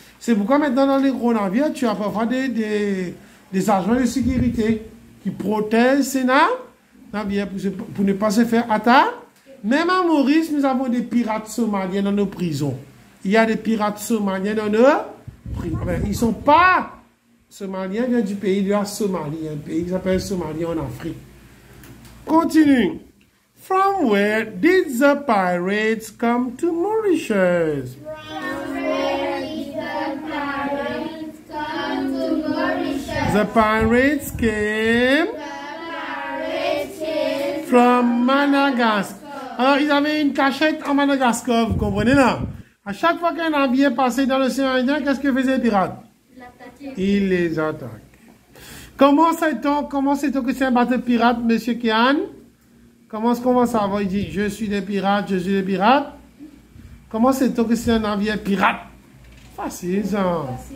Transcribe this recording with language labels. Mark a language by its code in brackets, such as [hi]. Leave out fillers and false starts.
[fr] C'est pourquoi maintenant dans les gros navires, tu as parfois des agents de sécurité qui protègent ces navires pour ne pas se faire attaquer. Même à Maurice, nous avons des pirates somaliens dans nos prisons. Il y a des pirates somaliens dans nos prisons. Ils ne sont pas somaliens, ils viennent du pays de la Somalie, un pays qui s'appelle Somalie en Afrique. Continue. [en] From where did the pirates come to Mauritius? From where did the pirates come to Mauritius? The pirates came from Madagascar. [fr] Alors, ils avaient une cachette en Madagascar, vous comprenez là? À chaque fois qu'un navire passait dans l'océan Indien, qu'est-ce que faisaient les pirates? Ils les attaquaient. Comment sait-on que c'est un bateau pirate, monsieur Kian? Comment est-ce qu'on va savoir? Il dit, je suis des pirates, je suis des pirates. Comment sait-on que c'est un navire pirate? Facile, ça.